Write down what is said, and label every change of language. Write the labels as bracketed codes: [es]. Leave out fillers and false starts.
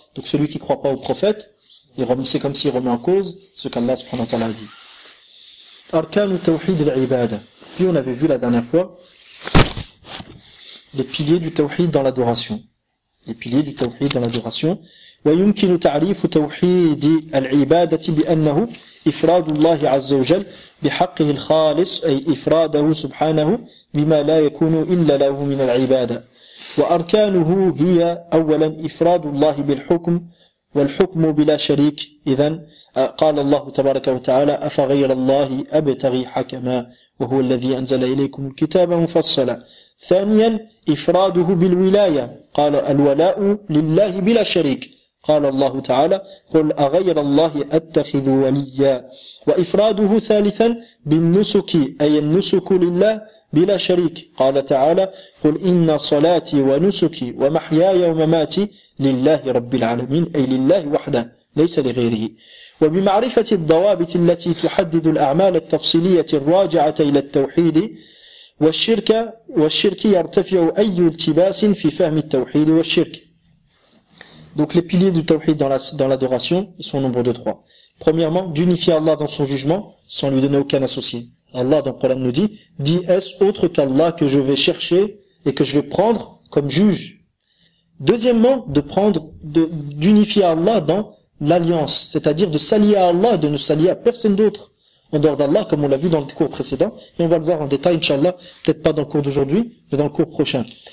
[fr] Donc celui qui croit pas au prophète, c'est comme s'il remet en cause ce qu'Allah subhanahu wa ta'ala a dit. [ar] Arkanu tawhid al-ibada. [fr] Puis on avait vu la dernière fois les piliers du tawhid dans l'adoration. Les piliers du tawhid dans l'adoration. [ar] ويمكن تعريف توحيد العبادة بأنه إفراد الله عز وجل بحقه الخالص أي إفراده سبحانه بما لا يكون إلا له من العبادة. وأركانه هي أولا إفراد الله بالحكم والحكم بلا شريك. إذن قال الله تبارك وتعالى أفغير الله أبتغي حكما وهو الذي أنزل إليكم الكتاب مفصلا. ثانيا إفراده بالولاية قال الولاء لله بلا شريك. قال الله تعالى قل أغير الله أتخذ وليا. وإفراده ثالثا بالنسك أي النسك لله بلا شريك. قال تعالى قل إن صلاتي ونسكي ومحياي ومماتي لله رب العالمين أي لله وحده ليس لغيره. وبمعرفة الضوابط التي تحدد الأعمال التفصيلية الراجعة إلى التوحيد والشرك يرتفع أي التباس في فهم التوحيد والشرك. [fr] Donc les piliers du tawhid dans l'adoration, ils sont au nombre de 3. Premièrement, d'unifier Allah dans son jugement, sans lui donner aucun associé. Allah dans le Coran nous dit, est-ce autre qu'Allah que je vais chercher et que je vais prendre comme juge? Deuxièmement, d'unifier Allah dans l'alliance, c'est-à-dire de s'allier à Allah et de ne s'allier à personne d'autre en dehors d'Allah, comme on l'a vu dans le cours précédent, et on va le voir en détail, Inch'Allah, peut-être pas dans le cours d'aujourd'hui, mais dans le cours prochain.